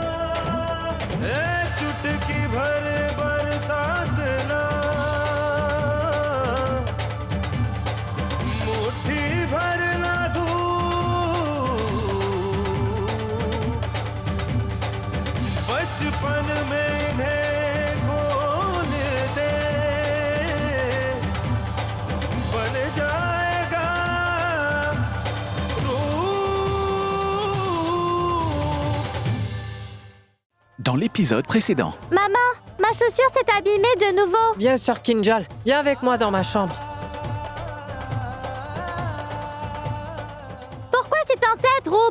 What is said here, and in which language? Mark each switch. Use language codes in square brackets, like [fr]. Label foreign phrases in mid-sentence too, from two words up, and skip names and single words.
[hi] चुटकी भर बरसात ना, मुट्ठी भर ना धूप, बचपन में इन्हें खोल दे, बन जाएगा [fr] Dans l'épisode précédent. Maman, ma chaussure s'est abîmée de nouveau. Viens, Sœur Kinjal, viens avec moi dans ma chambre. Pourquoi tu t'entêtes, Roop?